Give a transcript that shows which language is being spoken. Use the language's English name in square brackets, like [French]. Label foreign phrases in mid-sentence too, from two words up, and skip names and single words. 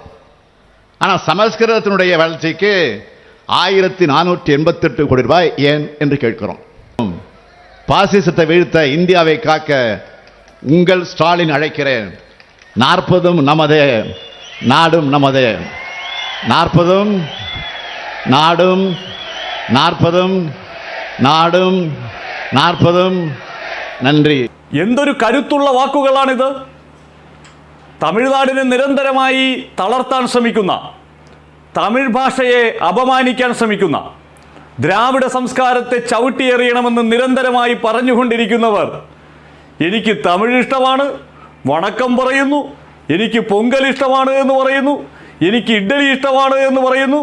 [Tamil] ஆனால் சமஸ்கிருதத்தினுடைய வளர்ச்சிக்கு 1488 கோடி ரூபாய் ஏன் என்று கேட்கிறோம். பாசிசத்தை வீழ்த்த, இந்தியாவை காக்க உங்கள் ஸ்டாலின் அழைக்கிறேன். 40 நமதே, நாடும் நமதே. [Malayalam] 40 நாடும், 40 നാടും 40 നന്ദി. എന്തൊരു കരുത്തുള്ള വാക്കുകളാണിത്. തമിഴ്നാടിനെ നിരന്തരമായി തളർത്താൻ ശ്രമിക്കുന്ന, തമിഴ് ഭാഷയെ അപമാനിക്കാൻ ശ്രമിക്കുന്ന, ദ്രാവിഡ സംസ്കാരത്തെ ചവിട്ടിയെറിയണമെന്ന് നിരന്തരമായി പറഞ്ഞുകൊണ്ടിരിക്കുന്നവർ എനിക്ക് തമിഴ് ഇഷ്ടമാണ്, വണക്കം പറയുന്നു, എനിക്ക് പൊങ്കൽ ഇഷ്ടമാണ് എന്ന് പറയുന്നു, എനിക്ക് ഇഡ്ഡലി ഇഷ്ടമാണ് എന്ന് പറയുന്നു.